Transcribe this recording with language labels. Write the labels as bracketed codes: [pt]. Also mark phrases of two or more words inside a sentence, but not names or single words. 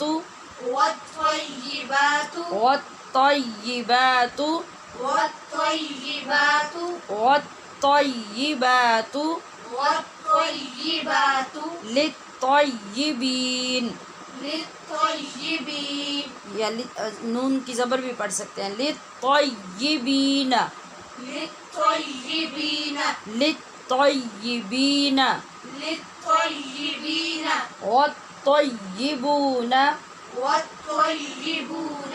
[ar] والطیبات والطیبات والطیبات والطیبات والطیبات للطیبین۔ للطیبین [ur] یا نون کی زبر بھی پڑھ سکتے ہیں، [ar] للطیبین۔ للطیبین للطیبین للطیبین والطيبون والطيبون